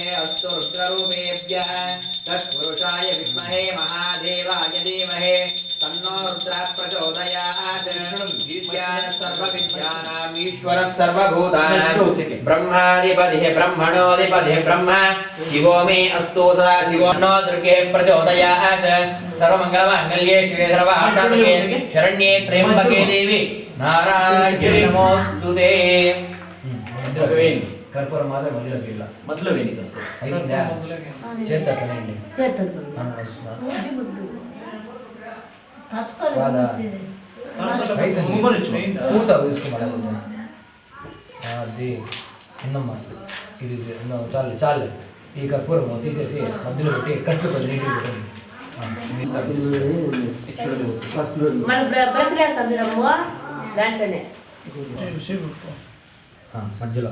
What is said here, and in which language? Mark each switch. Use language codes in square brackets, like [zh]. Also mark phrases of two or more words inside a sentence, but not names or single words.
[sa] अस्तु रुद्ररूपेभ्यः तत्पुरुषाय विद्महे महादेवाय धीमहि तन्नो रुद्रः प्रचोदयात् सर्वविद्यानाम् ईश्वरः सर्वभूतानां ब्रह्माधिपतिः ब्रह्मणोऽधिपतिः ब्रह्म शिवो मे अस्तु सदा शिवो नो दुर्गे प्रचोदयात् सर्वमङ्गलमाङ्गल्ये शिवे सर्वार्थसाधके शरण्ये त्र्यम्बके देवी नारायणे नमोस्तुते कर्पूर मात्र मध्य [te] మొదలు వేణి చాలు చాలు ఈ కర్పూరం తీసేసి మధ్యలో పెట్టి కట్టు నీటికి మధ్యలో